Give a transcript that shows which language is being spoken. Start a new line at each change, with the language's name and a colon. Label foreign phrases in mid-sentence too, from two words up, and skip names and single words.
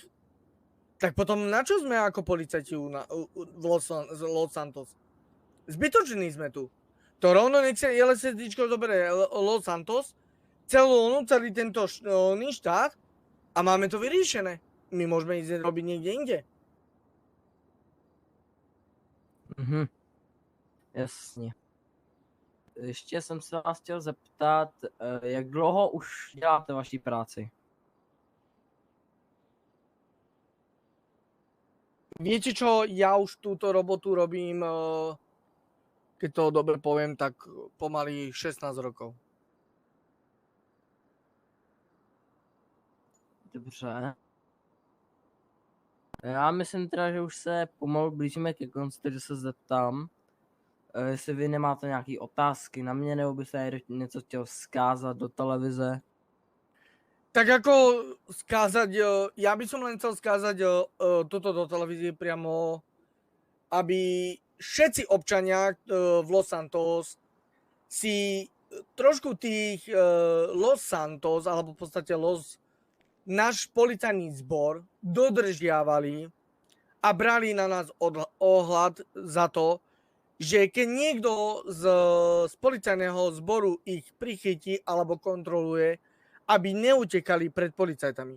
Slovak: Tak potom na čo sme ako policajti v Los Santos? Zbytoční sme tu. To rovno nech sa LSSDčko zoberie Los Santos, celý tento štát a máme to vyriešené. My môžeme ísť robiť niekde inde.
Czech: Jasně. Ještě jsem se vás chtěl zeptat, jak dlouho už děláte vaši práci?
Slovak: Viete čo, ja už túto robotu robím, keď to dobre poviem, tak pomaly 16 rokov.
Czech: Dobře. Já myslím teda, že už se pomalu blížíme ke konci, takže se zeptám, jestli vy nemáte nějaké otázky na mě, nebo byste něco chtěl vzkázat do televize.
Slovak: Tak ako skázať, ja by som len chcel skázať toto do televízie priamo, aby všetci občania v Los Santos si trošku tých Los Santos, alebo v podstate náš policajný zbor dodržiavali a brali na nás ohľad za to, že keď niekto z policajného zboru ich prichytí alebo kontroluje, aby neutekali pred policajtami.